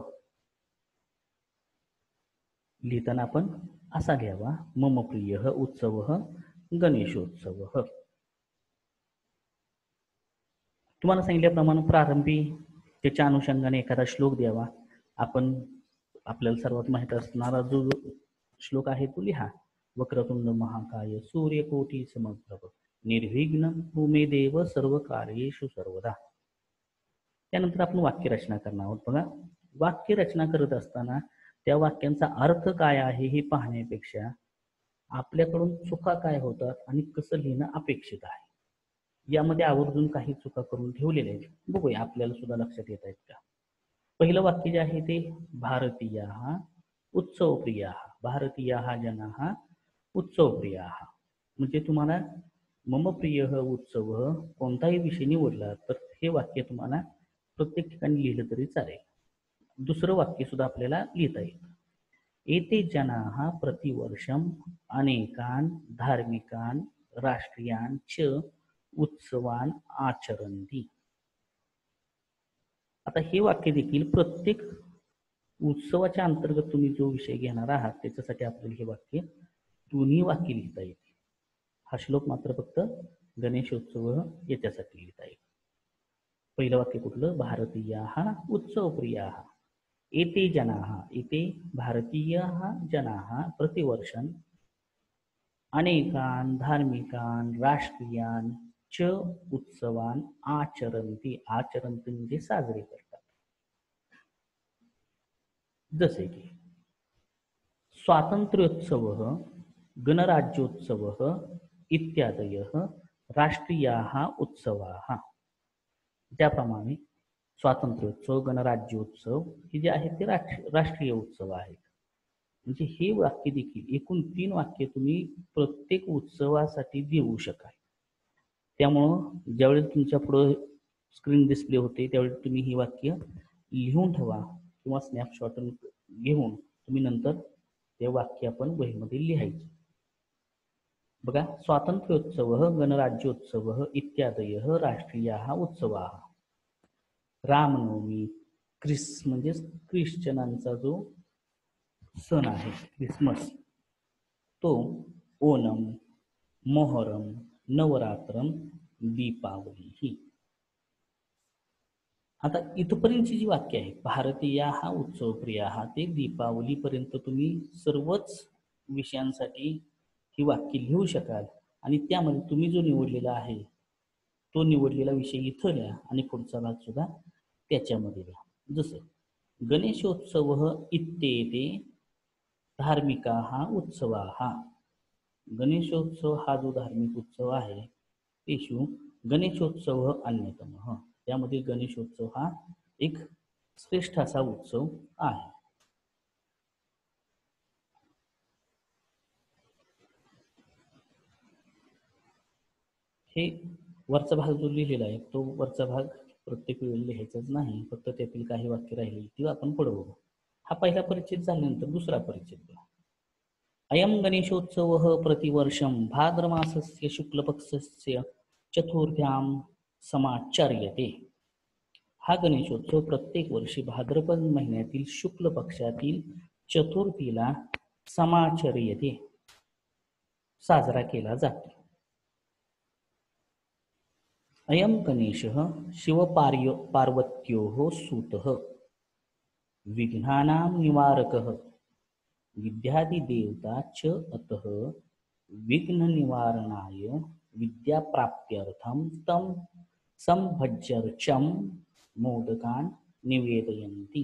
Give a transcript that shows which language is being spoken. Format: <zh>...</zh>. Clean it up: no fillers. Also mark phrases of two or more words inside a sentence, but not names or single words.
<mr>लिहिताना आपण असा घ्यावा,</mr> <sa>मम प्रिय उत्सव गणेशोत्सव.</sa> <mr>तुम्हाला सांगितल्याप्रमाणे प्रारंभी त्याच्या अनुषंगाने एखादा श्लोक द्यावा. आपण आपल्याला सर्वात माहित असणारा जो श्लोक आहे तो लिहा.</mr> <sa>वक्रतुंड महाकाय सूर्यकोटी समप्रभ निर्विघ्नं कुरु देव सर्व कार्येषु सर्वदा.</sa> <mr>त्यानंतर आपण वाक्य रचना करणार आहोत. बघा, वाक्य रचना करत असताना त्या वाक्यांचा अर्थ काय आहे हे पाहण्यापेक्षा आपल्याकडून चुका काय होतात आणि कसं लिहिणं अपेक्षित आहे यामध्ये आवर्जून काही चुका करून ठेवलेल्या आहेत. बघूया आपल्याला सुद्धा लक्षात येत आहेत का. पहिलं वाक्य जे आहे ते</mr> <sa>भारतीयाः उत्सवप्रियाः, भारतीयाः जनाः उत्सवप्रियाः.</sa> <mr>म्हणजे तुम्हाला</mr> <sa>मम प्रिय उत्सव</sa> <mr>कोणताही विषय निवडला तर हे वाक्य तुम्हाला प्रत्येक ठिकाणी लिहिलं तरी चालेल. दुसरं वाक्य सुद्धा आपल्याला लिहिता येतं.</mr> <sa>एते जनाः प्रतिवर्षम अनेकान धार्मिकान राष्ट्रीयान च उत्सवान आचरन्ति.</sa> <mr>आता हे वाक्य देखील प्रत्येक उत्सवाच्या अंतर्गत तुम्ही जो विषय घेणार आहात त्याच्यासाठी आपल्याला हे वाक्य दोन्ही वाक्य लिहिता येते. हा श्लोक मात्र फक्त गणेशोत्सव याच्यासाठी लिहिता येईल. पहिलं वाक्य कुठलं?</mr> <sa>भारतीयाः उत्सवप्रियाः एते जनाः, एते भारतीयाः जनाः प्रतिवर्षं अनेकान धार्मिकान राष्ट्रीयान च उत्सवान आचरन्ति.</sa> <mr>आचरन्ति म्हणजे साजरे करतात. जसे की</mr> <sa>स्वातंत्र्योत्सव, गणराज्योत्सव इत्यादयः राष्ट्रीयाः उत्सवाः.</sa> <mr>त्याप्रमाणे स्वातंत्र्योत्सव, गणराज्योत्सव हे जे आहेत ते राष्ट्रीय उत्सव आहेत. म्हणजे हे वाक्य देखील एकूण 3 वाक्य तुम्ही प्रत्येक उत्सवासाठी देऊ शकाल. त्यामुळं ज्यावेळेस तुमच्या पुढे स्क्रीन डिस्प्ले होते त्यावेळेस तुम्ही ही वाक्य लिहून ठेवा किंवा स्नॅपशॉट घेऊन तुम्ही नंतर ते वाक्य आपण वहीमध्ये लिहायचे. बघा,</mr> <sa>स्वातंत्र्योत्सव, गणराज्योत्सव इत्यादयः राष्ट्रीयाः उत्सवाः.</sa> <mr>रामनवमी म्हणजे ख्रिश्चनांचा जो सण आहे क्रिसमस तो ओणम, मोहरम, नवरात्रम, दीपावली ही. आता इथपर्यंतची जी वाक्य आहे, भारतीय हा उत्सव प्रिया हा, ते दीपावलीपर्यंत तुम्ही सर्वच विषयांसाठी ही वाक्य लिहू शकाल. आणि त्यामध्ये तुम्ही जो निवडलेला आहे तो निवडलेला विषय इथं लिहा आणि पुढचा भाग सुद्धा त्याच्यामध्ये लिहा.</mr> <sa>जसं गणेशोत्सव इत्येते धार्मिकाः उत्सवाः.</sa> <mr>गणेशोत्सव हा जो धार्मिक उत्सव आहे</mr> <sa>तेषु गणेशोत्सव अन्यतमः.</sa> <mr>त्यामध्ये गणेशोत्सव हा एक श्रेष्ठ असा उत्सव आहे. हे वरचा भाग जो लिहिलेला आहे तो वरचा भाग प्रत्येक वेळी लिहायचाच नाही, फक्त त्यातील काही वाक्य राहिली ती आपण पुढे बघू. हा पहिला परिच्छेद झाल्यानंतर दुसरा परिच्छेद बघा.</mr> <sa>अयं गणेशोत्सवः प्रतिवर्षं भाद्रमासस्य शुक्लपक्षस्य चतुर्थ्यां समाचर्यते.</sa> <mr>हा गणेशोत्सव प्रत्येक वर्षी भाद्रपद महिन्यातील शुक्ल पक्षातील चतुर्थीला समाचर्यते साजरा केला जातो.</mr> <sa>अयं गणेशः शिवपार्वत्योः सूतः विघ्नानां निवारकः विद्यादिदेवता च अतः विघ्ननिवारणाय विद्याप्राप्त्यर्थं तं संभज्यर्चं मोदकान् निवेदयन्ति.</sa>